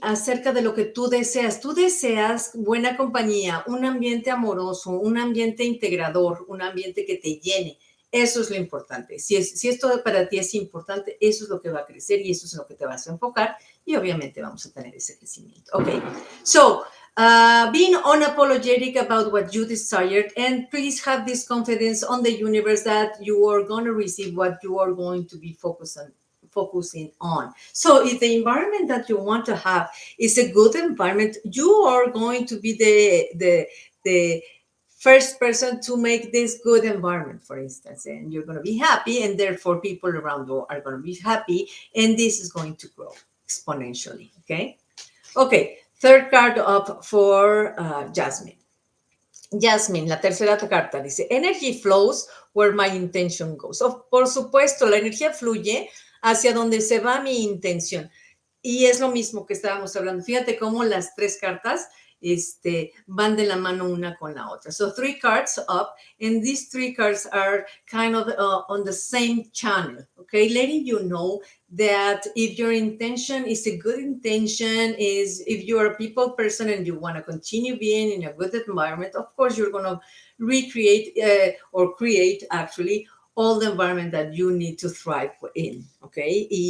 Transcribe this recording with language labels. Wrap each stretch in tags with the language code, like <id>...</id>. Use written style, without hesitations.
<es>Acerca de lo que tú deseas. Tú deseas buena compañía, un ambiente amoroso, un ambiente integrador, un ambiente que te llene. Eso es lo importante. Si esto para ti es importante, eso es lo que va a crecer y eso es lo que te vas a enfocar y obviamente vamos a tener ese crecimiento.</es> <en>Ok, so being unapologetic about what you desired, and please have this confidence on the universe that you are going to receive what you are going to be focusing on. So if the environment that you want to have is a good environment, you are going to be the first person to make this good environment, for instance, and you're going to be happy, and therefore people around you are going to be happy, and this is going to grow exponentially. Okay, third card up for Jasmine. Jasmine,</en> <es>la tercera carta dice,</es> <en>energy flows where my intention goes.</en> <es>Por supuesto, la energía fluye hacia donde se va mi intención. Y es lo mismo que estábamos hablando. Fíjate cómo las 3 cartas van de la mano una con la otra.</es> <en>So 3 cards up, and these 3 cards are kind of on the same channel, okay? Letting you know that if your intention is a good intention, if you're a people person and you want to continue being in a good environment, of course, you're going to recreate or create actually all the environment that you need to thrive in, okay?</en>